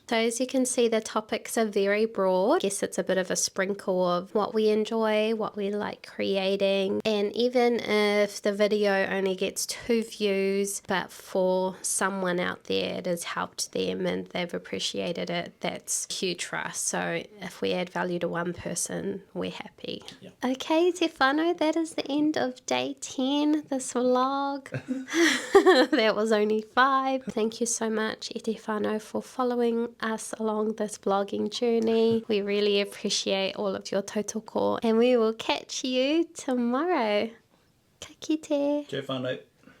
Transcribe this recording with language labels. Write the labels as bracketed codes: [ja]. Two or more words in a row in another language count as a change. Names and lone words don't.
[en] So as you can see, the topics are very broad. I guess it's a bit of a sprinkle of what we enjoy, what we like creating, and even if the video only gets 2 views, but for someone out there it has helped them and they've appreciated it, that's huge for us. So if we add value to one person, we're happy. Yep. [mi] Okay, te whānau, [en] that is the end of day 10, this vlog. That was only 5. Thank you so much, [mi] te whānau, [en] for following us along this vlogging journey. We really appreciate all of your tautoko, and we will catch you tomorrow. [mi] Ka kite. [en] Cheer whānau.